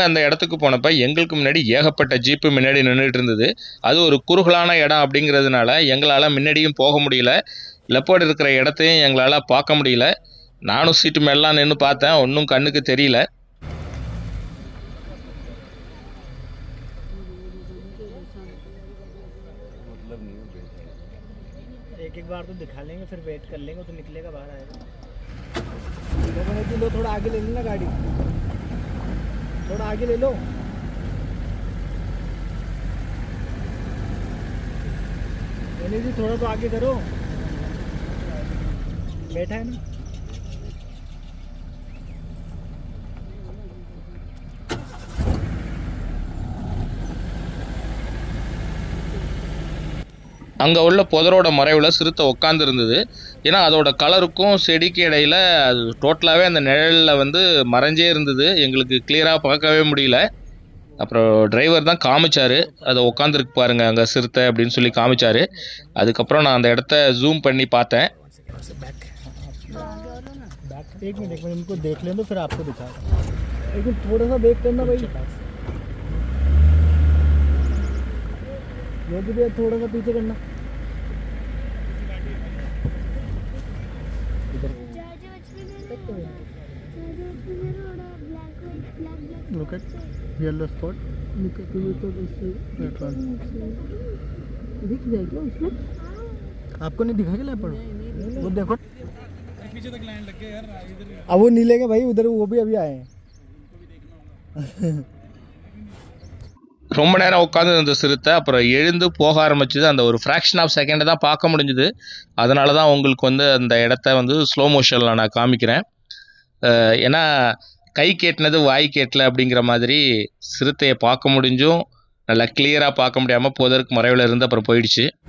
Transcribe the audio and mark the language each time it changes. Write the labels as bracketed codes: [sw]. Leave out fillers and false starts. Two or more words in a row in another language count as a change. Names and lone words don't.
[ta] அந்த இடத்துக்கு போனப்போ எங்களுக்கு முன்னாடி ஏகப்பட்ட ஜீப்பு முன்னாடி நின்றுட்டு இருந்தது. அது ஒரு குறுகலான இடம் அப்படிங்கிறதுனால எங்களால் முன்னாடியும் போக முடியல, லெப்பர்ட் இருக்கிற இடத்தையும் எங்களால் பார்க்க முடியல. நானும் சீட்டு மேலாம் நின்று பார்த்தேன், ஒன்றும் கண்ணுக்கு தெரியல. [hi] एक बार तो दिखा लेंगे, फिर वेट कर लेंगे तो निकलेगा, बाहर आएगा। लो थोड़ा आगे ले लेना गाड़ी, थोड़ा आगे ले लो। जी थोड़ा तो आगे करो, बैठा है ना। [ta] அங்கே உள்ள புதரோட மறைவில் சிறுத்தை உட்காந்து இருந்தது. ஏன்னா அதோட கலருக்கும் செடிக்கு இடையில் அது டோட்டலாகவே அந்த நிழலில் வந்து மறைஞ்சே இருந்தது, எங்களுக்கு கிளியராக பார்க்கவே முடியல. அப்புறம் டிரைவர் தான் காமிச்சார், அதை உட்காந்துருக்கு பாருங்க அங்கே சிறுத்தை அப்படின்னு சொல்லி காமிச்சார். அதுக்கப்புறம் நான் அந்த இடத்த ஜூம் பண்ணி பார்த்தேன். [hi] एक मिनट इनको देख लें तो फिर आपको दिखा, लेकिन थोड़ा सा वेट करना भाई, योगी भैया थोड़ा सा पीछे करना। [en] Look at yellow spot. Look at that one. [hi] दिख जाए क्या उसमें? आपको नहीं दिखा क्या लेपर्ड? वो देखो पीछे तक लाइन लग गई यार, इधर अब वो नीले के भाई उधर वो भी अभी आए हैं। [ta] ரொம்ப நேரம் உட்காந்து இருந்த சிறுத்தை அப்புறம் எழுந்து போக ஆரம்பிச்சது. அந்த ஒரு [en] fraction of second [ta] தான் பார்க்க முடிஞ்சுது. அதனால தான் உங்களுக்கு வந்து அந்த இடத்த வந்து [en] slow motion [ta] நான் காமிக்கிறேன். ஏன்னா கை கேட்டினது வாய் கேட்டல அப்படிங்கிற மாதிரி சிறுத்தையை பார்க்க முடிஞ்சும் நல்லா கிளியராக பார்க்க முடியாமல் போதற்கு மறைவில் இருந்து அப்புறம் போயிடுச்சு.